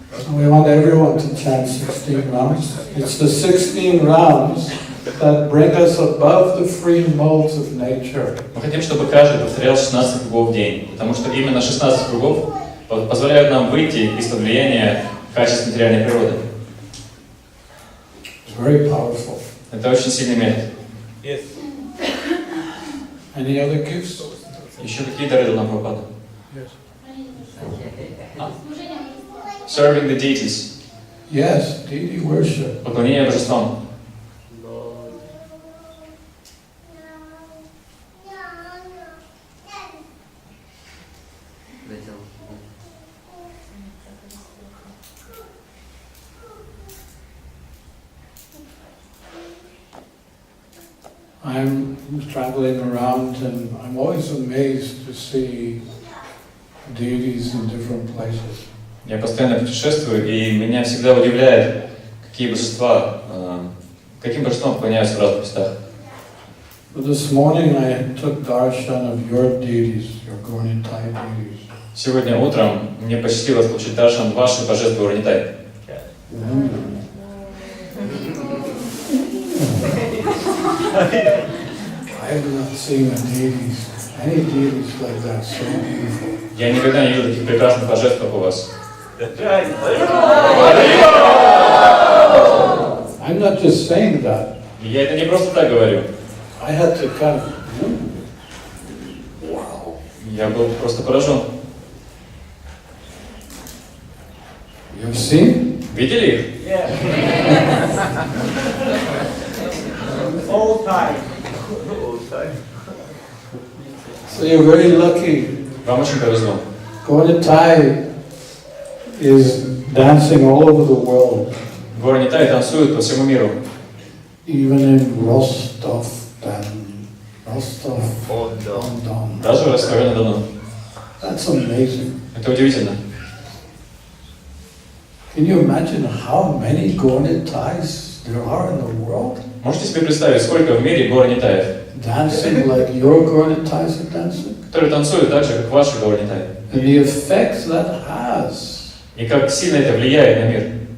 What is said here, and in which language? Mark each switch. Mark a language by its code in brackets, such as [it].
[en] We want everyone to chant 16 rounds. It's the 16 rounds that bring us above the free modes of nature. [ru] Мы хотим, чтобы каждый повторял 16 кругов в день, потому что именно 16 кругов позволяют нам выйти из-под влияния качеств материальной природы. [en] It's very powerful. [ru] Это очень сильный метод. [en] Yes. Any other gifts? [ru] Еще какие дары дал нам Прабхупада? [en] Yes. Serving the deities. Yes, deity worship. [ru] Поклонение божествам. [en] I'm traveling around and I'm always amazed to see deities in different places. [ru] Я постоянно путешествую, и меня всегда удивляет, какие божества, каким божествам поклоняются в разных местах. [en] But this morning I took darshan of your deities, your Gornitai deities. [ru] Сегодня утром мне посчастливилось получить даршан ваших божеств Городе. [en] I have not seen any deities like that, so beautiful. [ru] Я никогда не видел таких прекрасных божеств, как у вас. [en] I'm not just saying that. [ru] И я это не просто так говорю. [en] I had to kind of, wow. [ru] Я был просто поражен. [en] You've seen? [ru] Видели их? [en] Yeah. All time. All time. So you're very lucky. [ru] Вам очень повезло. [en] Gornitai is dancing all over the world. [ru] Городе танцуют по всему миру. [en] Even in Rostov-на-Дону. [ru] Даже в Ростове-на-Дону. [en] That's amazing. [ru] Это удивительно. [en] Can you imagine how many Gornitais there are in the world? [ru] Можете себе представить, сколько в мире Горнитаев, [en] Dancing like your Gornitais are dancing? [ru] которые танцуют так же, как ваши Горнитаи. [en] And the effect that has, [ru] И как сильно это влияет на мир.